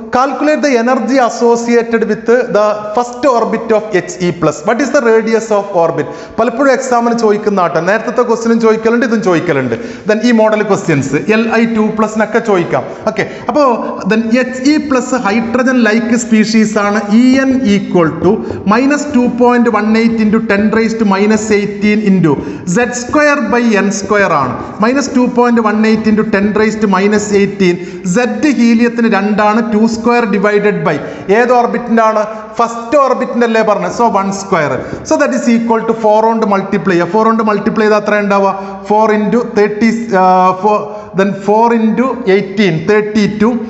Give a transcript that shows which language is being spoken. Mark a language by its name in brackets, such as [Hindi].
[English] Calculate the energy associated with the first orbit of HE plus. What is the radius of orbit? [Malayalam] പലപ്പോഴും എക്സാമിന് ചോദിക്കുന്ന ആട്ടോ. നേരത്തെ ക്വസ്റ്റ്യനും ചോദിക്കലുണ്ട്, ഇതും ചോദിക്കലുണ്ട്. ദെൻ ഈ മോഡൽ ക്വസ്റ്റ്യൻസ് Li2+ ചോദിക്കാം. ഓക്കെ, അപ്പോൾ then HE plus hydrogen like species ആണ്. [English] En equal to -2.18 into 10 raised to minus 18 into Z square by n square ആണ്. -2.18 into 10 raised to minus 18. Z [Malayalam] ഹീലിയത്തിന് 2 ആണ്. 2 സ്ക്വയർ ഡിവൈഡഡ് ബൈ ഏത് ഓർബിറ്റിന്റെ ആണ്? First ഓർബിറ്റിന്റെ അല്ലേ പറഞ്ഞത്. So 1 square. So that is equal to 4 കൊണ്ട് multiply ചെയ്യുക. 4 കൊണ്ട് മൾട്ടിപ്ലൈ ചെയ്താൽ അത്ര ഉണ്ടാവുക? [English] 4 into 30, then 4 into 18 32.